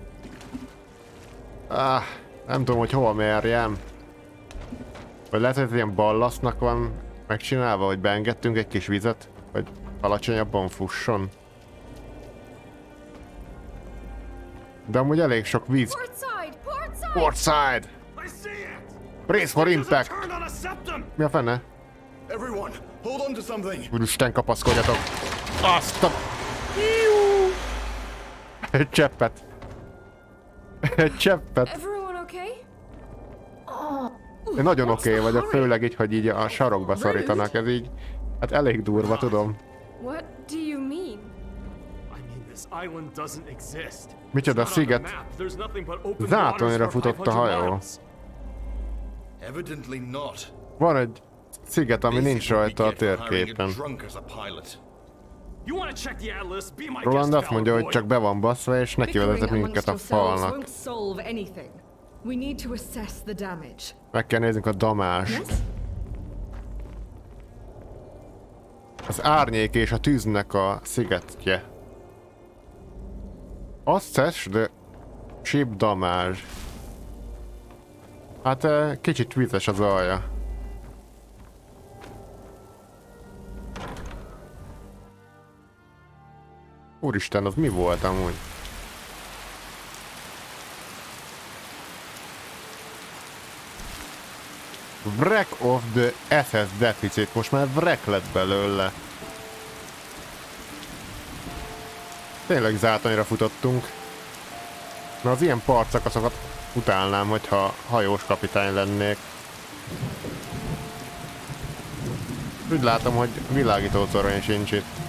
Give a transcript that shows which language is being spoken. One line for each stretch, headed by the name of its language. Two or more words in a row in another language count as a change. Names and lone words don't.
Hungarian: Nem tudom, hogy hol merjem. Vagy lehet, hogy ilyen ballasznak van megcsinálva, hogy beengedtünk egy kis vizet, hogy alacsonyabban fusson. De amúgy elég sok víz.
English: Port side! Brace for impact!
Hungarian: Mi a fene? Úristen, kapaszkodjatok! Azt a... Egy cseppet. Egy cseppet. Én nagyon oké vagyok, főleg így, hogy így a sarokba szorítanak, ez így... Hát elég durva, tudom.
English: What do you mean?
Hungarian: Micsoda sziget? Zátonyra futott a hajó. Van egy sziget, ami nincs rajta a térképen. Roland azt mondja, hogy csak be van baszva, és neki vezetett minket a falnak. Meg kell néznünk a damást. Az árnyék és a tűznek a szigetje.
English: Assess the ship damage.
Hungarian: Hát kicsit vizes az alja. Úristen, az mi volt amúgy?
English: Wreck of the SS deficit.
Hungarian: Most már wreck lett belőle. Tényleg zátonyra futottunk. Na az ilyen partszakaszokat utálnám, hogyha hajós kapitány lennék. Úgy látom, hogy világítótorony sincs itt.